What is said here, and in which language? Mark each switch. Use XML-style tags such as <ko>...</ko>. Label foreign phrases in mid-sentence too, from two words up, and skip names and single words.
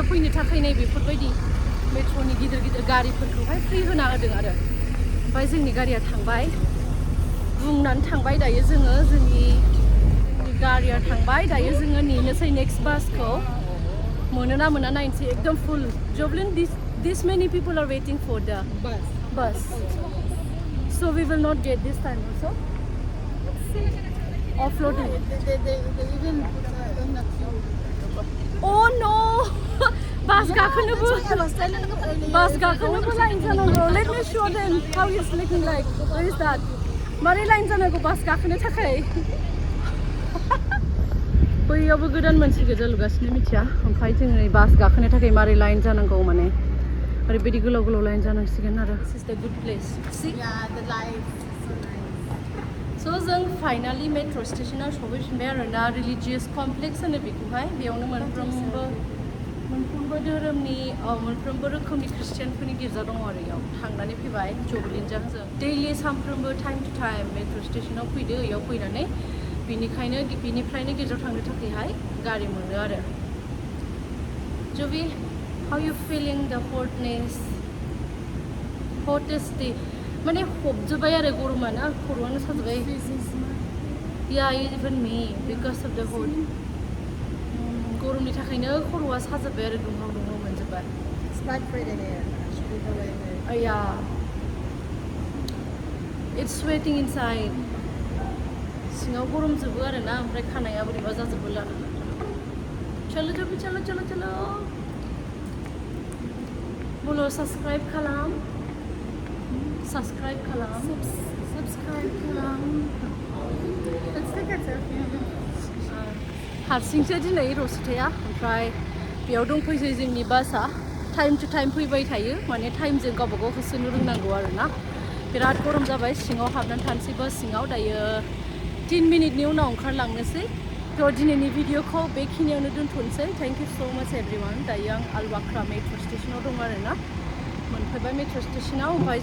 <brx>फैनो थाखाय नै बेफोरबायदि मेट्र'नि गिदिर गारिफोरखौहाय फ्रि होना होदों आरो ओमफ्राय जोंनि गारिया थांबाय बुंनानै थांबाय दायो जोङो जोंनि गारिया थांबाय दायो जोङो नेनोसै नेक्स्ट बासखौ मोनोना मोना नायनोसै एकदम फुल Jovelyn</brx> <en>this many people are waiting for the bus so we will not get this time also offloading They even in the queue. oh no bus</en> <brx>गाखोनोबो लाइन जानांगौ</brx> <en>let me show them how it's looking like where is that</en> <brx>मारै लाइन जानांगौ बास गाखोनो थाखाय बैयावबो गोदान मोनसे गिर्जा लुगासिनो मिथिया ओमफ्राय जों नै बास गाखोनो थाखाय मारै लाइन जानांगौ माने ओरैबायदि गोलाव लाइन जानांसिगोन आरो</brx> <en>this is the good place see Yeah, the lights.</en> <brx>so जों फाइनालि मेट्र' स्टेशनाव सफैफिनबाय आरो ना रिलिजियास कमप्लेक्स होनो बेखौहाय बेयावनो मोनफ्रोमबो धोरोमनि मोनफ्रोमबो रोखोमनि ख्रिस्टियानफोरनि गिर्जा दङ आरो बेयाव थांनानै फैबाय जबलिनजों जों दैलि सानफ्रोमबो</brx> <en>time to time</en> <brx>मेट्र' स्टेशनाव फैदो बेयाव फैनानै बिनिफ्रायनो गिर्जायाव थांनो थाखायहाय गारि मोनो आरो</brx> <en>Jovi, how you feeling the hottest day</en> <brx>माने हबजोब्बाय आरो गरमाना खर'आनो साजोब्बाय</brx> <en>yeah even me because of the hot</en> <brx>गरमनि थाखायनो खर'आ साजोब्बाय आरो दुंहाव मोनजोब्बाय</brx> <en>It's not pretty there. Should we go in there? yeah it's sweating inside</en> <brx>सिङाव गरमजोबो आरो ना ओमफ्राय खानाया बोरैबा जाजोबो लाना चलो Jovi चलो बोलो सब्सक्राइब खालाम</brx> <en>Let's take a selfie.</en> <brx>हारसिंसो दिनै रसिताया ओमफ्राय बेयाव दंफैसै जोंनि बासआ</brx> <en>time to time</en> <brx>फैबाय थायो माने टाइमजों गावबागाव होसोनो रोंनांगौ आरो ना बिराद गरम जाबाय सिङाव हाबनानै थानोसै बास सिङाव दायो 10 मिनिटनि उनाव ओंखारलांनोसै थ' दिनैनि भिडिअखौ बेखिनियावनो दोनथ'नोसै</brx> <en>thank you so much everyone</en> <brx>दायो आं आलवाख्रा मेट्र' स्टेशनाव दं आरो ना मोनफैबाय मेट्र' स्टेशनाव ओमफ्राय</brx>